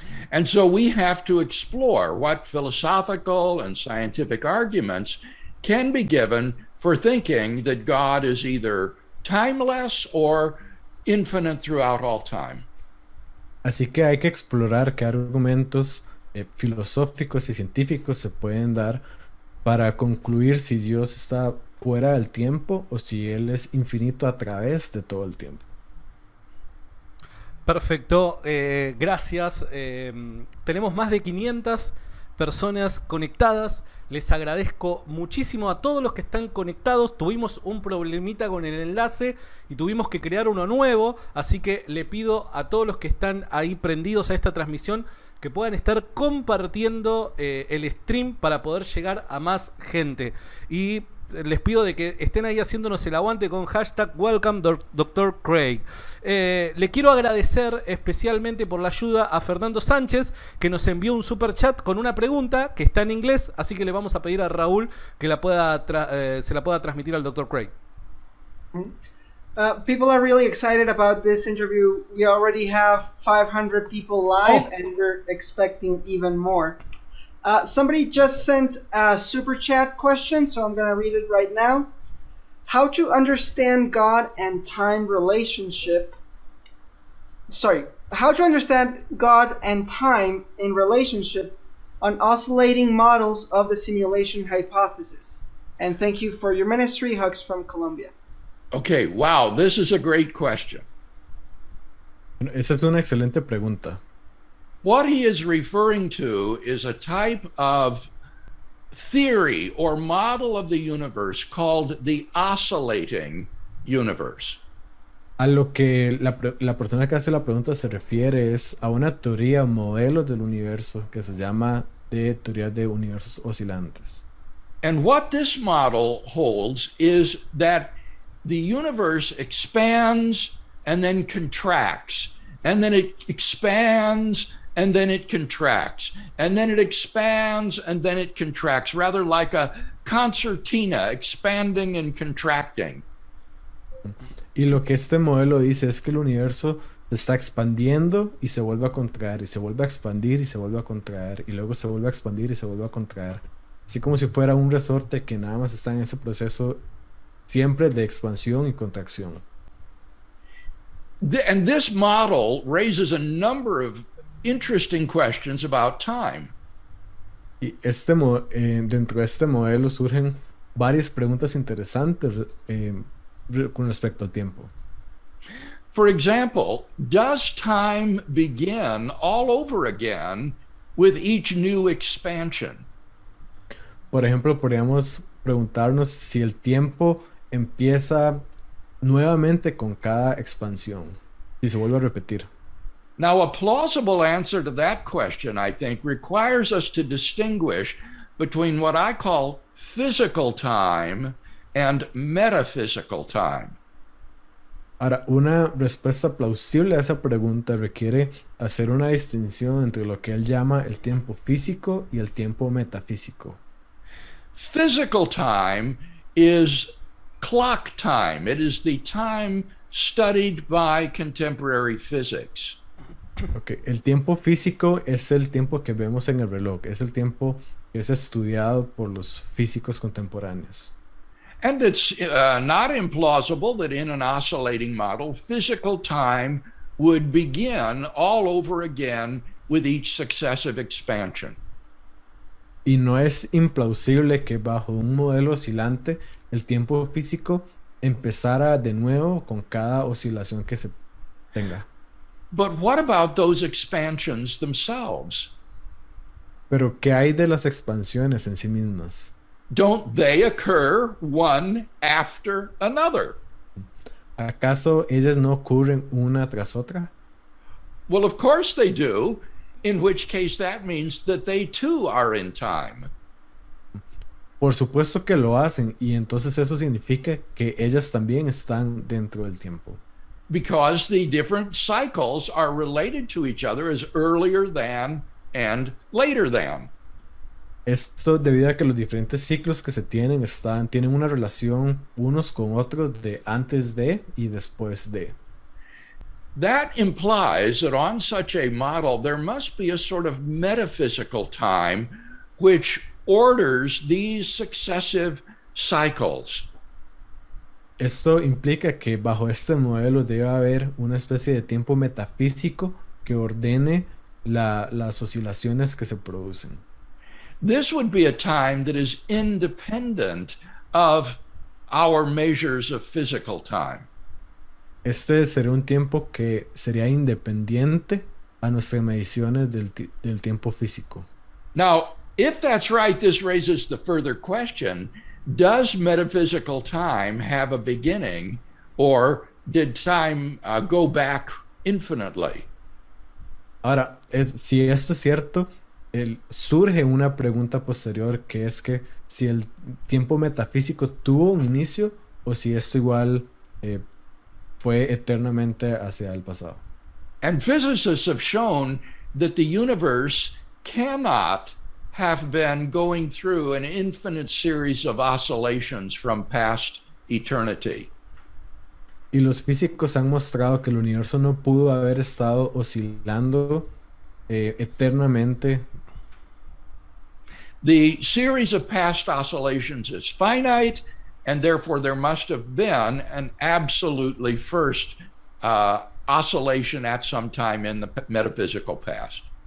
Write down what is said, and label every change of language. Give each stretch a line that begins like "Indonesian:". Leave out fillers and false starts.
English: And so we have to explore what philosophical and scientific arguments can be given for thinking that God is either timeless or infinite throughout all time.
Spanish: Así que hay que explorar qué argumentos filosóficos y científicos se pueden dar para concluir si Dios está fuera del tiempo o si Él es infinito a través de todo el tiempo. Perfecto, gracias. Tenemos más de 500 personas conectadas. Les agradezco muchísimo a todos los que están conectados. Tuvimos un problemita con el enlace y tuvimos que crear uno nuevo. Así que le pido a todos los que están ahí prendidos a esta transmisión que puedan estar compartiendo el stream para poder llegar a más gente. Y les pido de que estén ahí haciéndonos el aguante con hashtag Welcome Dr. Craig. Le quiero agradecer especialmente por la ayuda a Fernando Sánchez, que nos envió un super chat con una pregunta que está en inglés, así que le vamos a pedir a Raúl que se la pueda transmitir al Dr. Craig.
English: People are really excited about this interview. We already have 500 people live, and we're expecting even more. Somebody just sent a super chat question, so I'm going to read it right now. How to understand God and time relationship. How to understand God and time in relationship on oscillating models of the simulation hypothesis. And thank you for your ministry. Hugs from Colombia. Okay, wow, this is a great question.
Spanish: Bueno, esa es una excelente pregunta.
English: What he is referring to is a type of theory or model of the universe called the oscillating universe.
Spanish: A lo que la persona que hace la pregunta se refiere es a una teoría o modelo del universo que se llama de teoría de universos oscilantes.
English: And what this model holds is that the universe expands and then contracts, and then it expands and then it contracts, and then it expands and then it contracts, rather like a concertina expanding and contracting.
Spanish: Y lo que este modelo dice es que el universo se está expandiendo y se vuelve a contraer, y se vuelve a expandir y se vuelve a contraer, y luego se vuelve a expandir y se vuelve a contraer. Así como si fuera un resorte que nada más está en ese proceso siempre de expansión y contracción.
English: And this model raises a number of interesting questions about time.
Spanish: Y dentro de este modelo surgen varias preguntas interesantes con respecto al tiempo.
English: For example, does time begin all over again with each new expansion?
Spanish: Por ejemplo, podríamos preguntarnos si el tiempo empieza nuevamente con cada expansión, si se vuelve a repetir.
English: Now, a plausible answer to that question, I think, requires us to distinguish between what I call physical time and metaphysical time.
Spanish: Ahora, una respuesta plausible a esa pregunta requiere hacer una distinción entre lo que él llama el tiempo físico y el tiempo metafísico.
English: Physical time is clock time. It is the time studied by contemporary physics. Okay.
Spanish: El tiempo físico es el tiempo que vemos en el reloj, es el tiempo que es estudiado por los físicos contemporáneos.
English: And it's not implausible that in an oscillating model, physical time would begin all over again with each successive expansion.
Spanish: Y no es implausible que bajo un modelo oscilante el tiempo físico empezara de nuevo con cada oscilación que se tenga.
English: But what about those expansions themselves?
Spanish: Pero ¿qué hay de las expansiones en sí mismas?
English: Don't they occur one after another?
Spanish: ¿Acaso ellas no ocurren una tras otra?
English: Well, of course they do, in which case that means that they too are in time.
Spanish: Por supuesto que lo hacen, y entonces eso significa que ellas también están dentro del tiempo.
English: Because the different cycles are related to each other as earlier than and later than.
Spanish: Esto debido a que los diferentes ciclos que se tienen tienen una relación unos con otros de antes de y después de.
English: That implies that on such a model there must be a sort of metaphysical time which orders these successive cycles.
Spanish: Esto implica que bajo este modelo debe haber una especie de tiempo metafísico que ordene las oscilaciones que se producen.
English: This would be a time that is independent of our measures of physical time.
Spanish: Este sería un tiempo que sería independiente a nuestras mediciones del tiempo físico.
English: Now, if that's right, this raises the further question, does metaphysical time have a beginning, or did time go back infinitely?
Spanish: Ahora, si esto es cierto, surge una pregunta posterior que es que si el tiempo metafísico tuvo un inicio o si esto igual fue eternamente hacia el pasado.
English: And physicists have shown that the universe cannot have been going through an infinite series of oscillations from past eternity.
Spanish: Y los físicos han mostrado que el universo no pudo haber estado oscilando eternamente.
English: The series of past oscillations is finite, and therefore there must have been an absolutely first oscillation at some time in the metaphysical past.